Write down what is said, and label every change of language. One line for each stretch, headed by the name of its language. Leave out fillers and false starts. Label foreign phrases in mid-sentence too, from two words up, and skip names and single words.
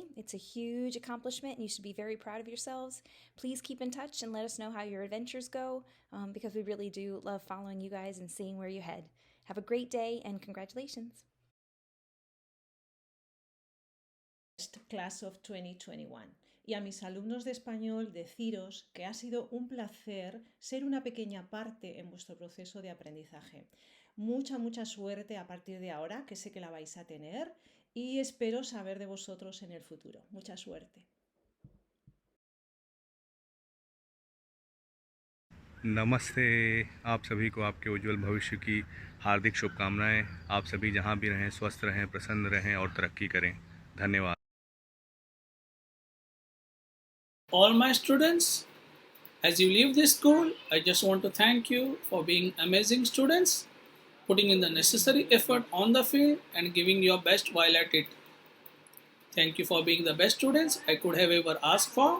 English: It's a huge accomplishment and you should be very proud of yourselves. Please keep in touch and let us know how your adventures go because we really do love following you guys and seeing where you head. Have a great day and congratulations. Class of 2021.
Spanish: Y a mis alumnos de español deciros que ha sido un placer ser una pequeña parte en vuestro proceso de aprendizaje. Mucha suerte a partir de ahora, que sé que la vais a tener, y espero saber de vosotros en el futuro. Mucha suerte.
Hindi: नमस्ते आप सभी को आपके उज्जवल भविष्य की हार्दिक शुभकामनाएं। आप सभी जहां भी रहें स्वस्थ रहें, प्रसन्न रहें और तरक्की करें। धन्यवाद।
English: All my students, as you leave this school, I just want to thank you for being amazing students, putting in the necessary effort on the field and giving your best while at it. Thank you for being the best students I could have ever asked for.